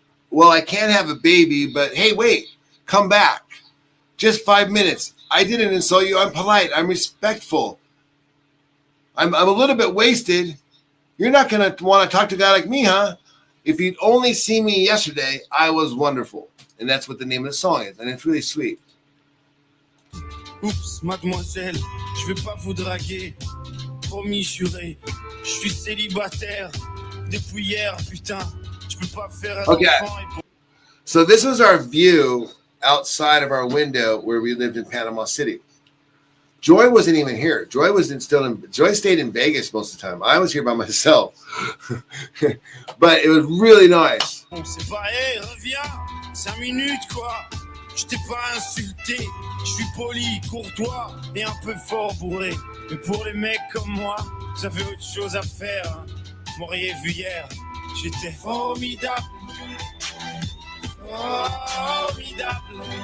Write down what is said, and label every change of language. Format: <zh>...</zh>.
<en>Well, I can't have a baby, but hey, wait, come back. Just 5 minutes. I didn't insult you. I'm polite. I'm respectful. I'm a little bit wasted. You're not going to want to talk to a guy like me, huh? If you'd only seen me yesterday, I was wonderful." And that's what the name of the song is. And it's really sweet.</en> <fr>Oups, mademoiselle, je vais pas vous draguer. Promis, juré, je suis célibataire. Depuis hier, putain, je peux pas faire un enfant.</fr> <en>So this was our view outside of our window where we lived in Panama City. Joy wasn't even here. Joy stayed in Vegas most of the time. I was here by myself. But it was really nice.</en> <fr>C'est pas, hey, reviens, 5 minutes quoi. Je t'ai pas insulté. Je suis poli, courtois et un peu fort bourré. Mais pour les mecs comme moi, vous avez autre chose à faire. Hein. M'auriez vu hier, j'étais formidable. Formidable.</fr>